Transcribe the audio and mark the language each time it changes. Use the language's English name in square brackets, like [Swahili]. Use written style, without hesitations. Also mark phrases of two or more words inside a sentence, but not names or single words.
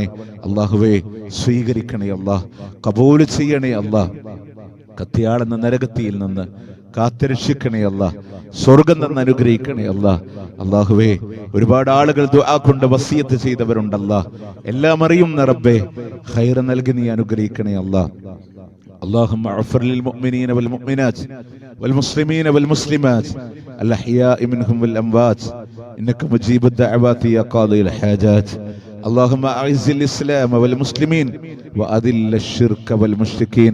[Malayalam] അള്ളാഹുവേ, സ്വീകരിക്കണേ അള്ളാഹ്, കബൂൽ ചെയ്യണേ അള്ളാഹ്. കത്തിയാളെന്ന നരകത്തിയിൽ നിന്ന് കാത്തുരക്ഷിക്കണേ അള്ളാഹ്, സ്വർഗം നിന്ന് അനുഗ്രഹിക്കണേ അള്ളാഹ്. അള്ളാഹുവേ, ഒരുപാട് ആളുകൾ ദുആ കൊണ്ട് വസിയത്ത് ചെയ്തവരുണ്ടല്ലാ. എല്ലാം അറിയുന്ന റബ്ബേ, ഖൈർ നൽകി നീ അനുഗ്രഹിക്കണേ അള്ളാഹ്. [Arabic] اللهم اغفر للمؤمنين والمؤمنات والمسلمين والمسلمات الأحياء منهم والأموات إنك مجيب الدعوات يا قاضي الحاجات. اللهم أعز الإسلام والمسلمين وأذل الشرك والمشركين.